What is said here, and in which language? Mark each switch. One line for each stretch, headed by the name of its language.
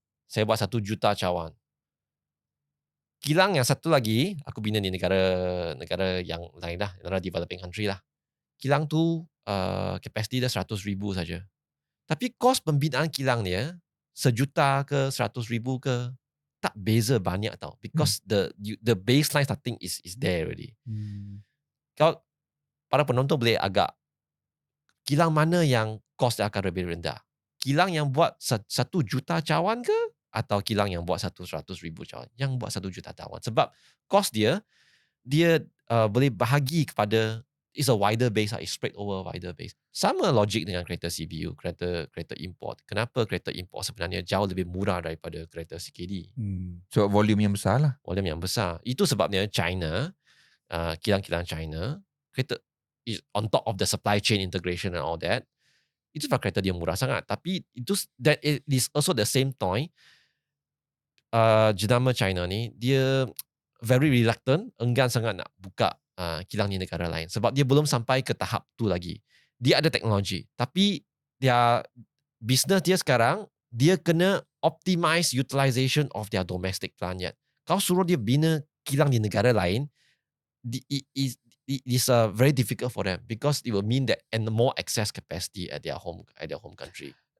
Malay: Saya buat 1 juta cawan. Kilang yang satu lagi, aku bina di negara yang lain lah, negara developing country lah. Kilang tu kapasiti dia 100,000 saja. Tapi kos pembinaan kilang dia 1,000,000 ke 100,000 ke tak beza banyak tau.
English: Because the baseline starting is there already.
Malay: Kalau para penonton boleh agak kilang mana yang kos dia akan lebih rendah? Kilang yang buat 1 juta cawan ke? Atau kilang yang buat 100,000 cawan? Yang buat 1 juta cawan. Sebab kos dia boleh bahagi kepada
English: it's a wider base,
Malay: it's spread over a wider base. Sama logik dengan kereta CBU, kereta import. Kenapa kereta import sebenarnya jauh lebih murah daripada kereta CKD? So volume yang besar lah. Volume yang besar. Itu sebabnya China, kilang-kilang China, kereta
English: is on top of the supply chain integration and all that.
Malay: Itu sebab kereta dia murah sangat. Tapi
English: that is also the same time,
Malay: jenama China ni, dia
English: very reluctant,
Malay: enggan sangat nak buka kilang di negara lain. Sebab dia belum sampai ke tahap tu lagi. Dia ada teknologi. Tapi business dia sekarang, dia kena
English: optimize utilization of their domestic plant yet.
Malay: Kau suruh dia bina kilang di negara lain,
English: it is very difficult for them because it will mean that and more excess capacity at their home country.